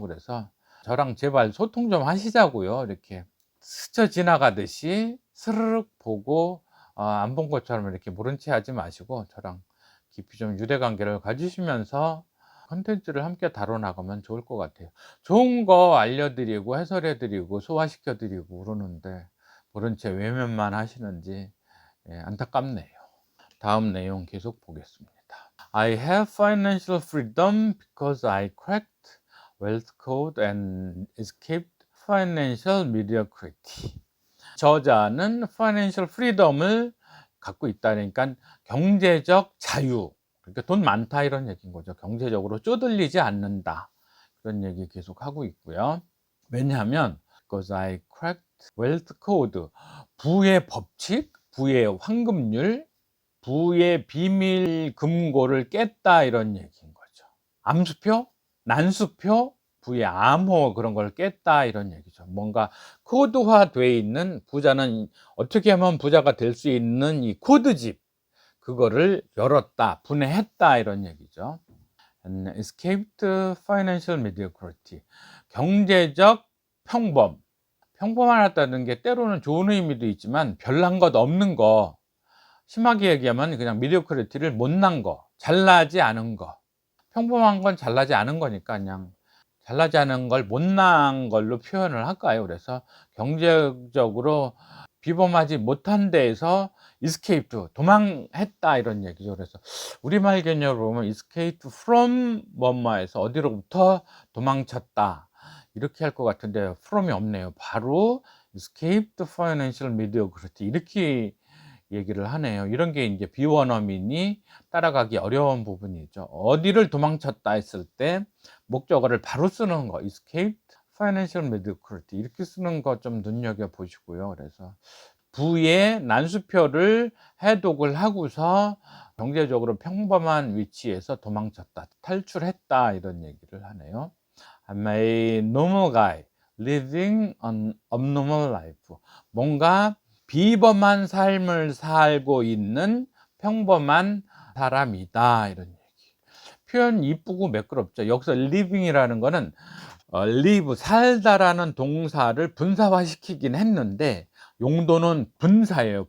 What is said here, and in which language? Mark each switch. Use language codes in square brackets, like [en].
[ko] 그래서 저랑 제발 소통 좀 하시자고요. 이렇게 스쳐 지나가듯이 스르륵 보고 안 본 것처럼 이렇게 모른 체 하지 마시고 저랑 깊이 좀 유대관계를 가지시면서 컨텐츠를 함께 다뤄나가면 좋을 것 같아요. 좋은 거 알려드리고 해설해드리고 소화시켜드리고 그러는데 모른 채 외면만 하시는지 안타깝네요. 다음 내용 계속 보겠습니다. [en] I have financial freedom because I cracked wealth code and escaped financial mediocrity. [ko] 저자는 financial freedom을 갖고 있다니까 경제적 자유, 그러니까 돈 많다 이런 얘기인 거죠. 경제적으로 쪼들리지 않는다 그런 얘기 계속 하고 있고요. 왜냐하면 [en] because I cracked wealth code, [ko] 부의 법칙, 부의 황금률, 부의 비밀 금고를 깼다 이런 얘기인 거죠. 암수표, 난수표, 부의 암호 그런 걸 깼다 이런 얘기죠. 뭔가 코드화돼 있는, 부자는 어떻게 하면 부자가 될 수 있는 이 코드집, 그거를 열었다, 분해했다 이런 얘기죠. [en] And escaped financial mediocrity, [ko] 경제적 평범. 평범하다는 게 때로는 좋은 의미도 있지만 별난 것 없는 거, 심하게 얘기하면 그냥 미디어크리티를 못난 거, 잘나지 않은 거. 평범한 건 잘나지 않은 거니까 그냥 잘나지 않은 걸 못난 걸로 표현을 할까요? 그래서 경제적으로 비범하지 못한 데에서 escaped, 도망했다 이런 얘기죠. 그래서 우리말 개념으로 보면 escaped from 뭐뭐에서 어디로부터 도망쳤다 이렇게 할 것 같은데 from이 없네요. 바로 [en] escaped financial mediocrity [ko] 이렇게 얘기를 하네요. 이런 게 이제 비원어민이 따라가기 어려운 부분이죠. 어디를 도망쳤다 했을 때 목적어를 바로 쓰는 거, [en] escaped financial mediocrity [ko] 이렇게 쓰는 거 좀 눈여겨 보시고요. 그래서 부의 난수표를 해독을 하고서 경제적으로 평범한 위치에서 도망쳤다, 탈출했다 이런 얘기를 하네요. [en] I'm a normal guy living an abnormal life. [ko] 뭔가 비범한 삶을 살고 있는 평범한 사람이다 이런 얘기. 표현 이쁘고 매끄럽죠. 여기서 living이라는 거는 live, 살다라는 동사를 분사화시키긴 했는데 용도는 분사예요.